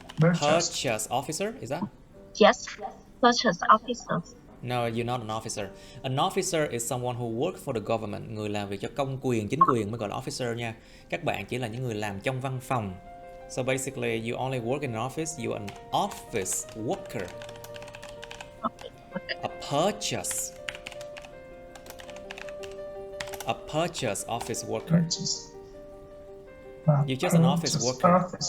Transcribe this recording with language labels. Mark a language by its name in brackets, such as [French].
[English] Purchase officer, is that? Yes, purchase officer. No, you're not an officer. An officer is someone who works for the government. [Vietnamese] Người làm việc cho công quyền, chính quyền mới gọi là officer nha. Các bạn chỉ là những người làm trong văn phòng. [English] So basically, you only work in an office. You're an office worker. A purchase office worker. You're just an office worker.